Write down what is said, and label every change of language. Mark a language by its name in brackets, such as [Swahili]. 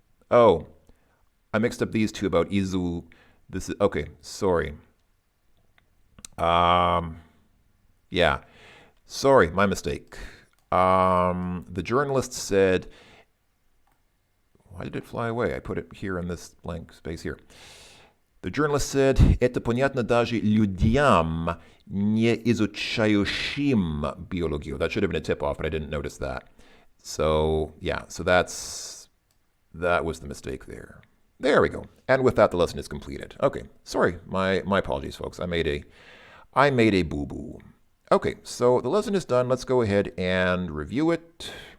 [English] Oh, I mixed up these two about Izu. This is okay. Sorry. Yeah. Sorry, my mistake. The journalist said, why did it fly away? I put it here in this blank space here. The journalist said, [Russian] это понятно даже людям, не изучающим биологию. [English] That should have been a tip-off, but I didn't notice that. So, yeah, so that was the mistake there. There we go. And with that, the lesson is completed. Okay, sorry, my apologies, folks. I made a boo-boo. Okay, so the lesson is done. Let's go ahead and review it.